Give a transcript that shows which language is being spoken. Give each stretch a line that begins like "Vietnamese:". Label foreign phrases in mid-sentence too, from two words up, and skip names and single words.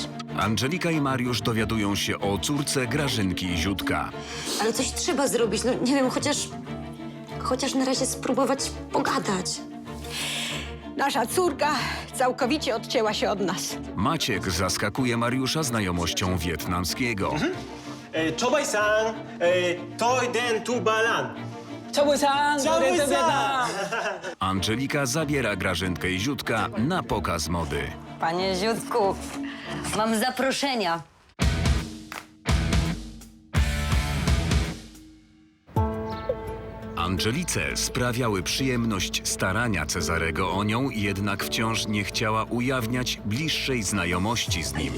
Polish: Angelika i Mariusz dowiadują się o córce Grażynki Ziutka. Ale coś trzeba zrobić, no nie wiem, chociaż na razie spróbować pogadać. Nasza córka całkowicie odcięła się od nas. Maciek zaskakuje Mariusza znajomością wietnamskiego.
Vietnamese: Chobaj-san, toi den tu balan. Chobaj-san,
Polish: Angelika zabiera Grażynkę i Ziutka na pokaz mody. Panie Ziutku, mam zaproszenia. Angelice sprawiały przyjemność starania Cezarego o nią, jednak wciąż nie chciała ujawniać bliższej znajomości z nim.